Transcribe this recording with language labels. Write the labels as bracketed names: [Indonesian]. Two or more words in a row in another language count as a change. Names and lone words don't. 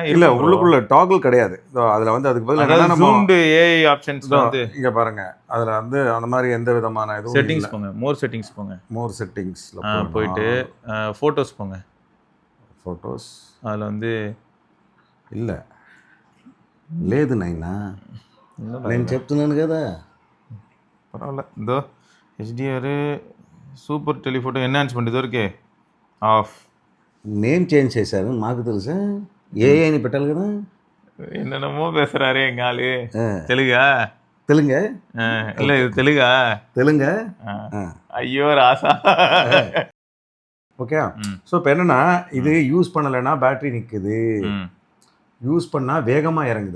[Tamil] இல்லை, உள்ளுக்குள்ள டாகல் கிடையாது. அதில் வந்து அதுக்கு பதிலாக [English] zoomed AI options வந்து [Tamil] இங்கே பாருங்க. அதில் வந்து அந்த மாதிரி எந்த விதமான இதுவும் செட்டிங்ஸ் போங்க. [English] more settings [Tamil] போங்க. [English] more settings [Tamil] போயிட்டு ஃபோட்டோஸ் போங்க. ஃபோட்டோஸ் அதில் வந்து [Telugu] இல்லை లేదు నైనా, నేను చెప్తున్నాను కదా. పర్వాలే. ఇదో [English] HDR super telephoto enhancement [Telugu] ఇదివరకే ఆఫ్. [English] name change [Telugu] చేశారు, మాకు తెలుసా. ఏఐ అని పెట్టాలి కదా. [Tamil] என்னென்னமோ பேசுறாரு எங்க ஆளு. தெலுங்கா? இல்லை இது தெலுங்கா? ஐயோ ராசா. ஓகே. ஸோ இப்போ என்னன்னா இது யூஸ் பண்ணலைன்னா பேட்டரி நிற்குது, யூஸ் பண்ணால் வேகமாக இறங்குது.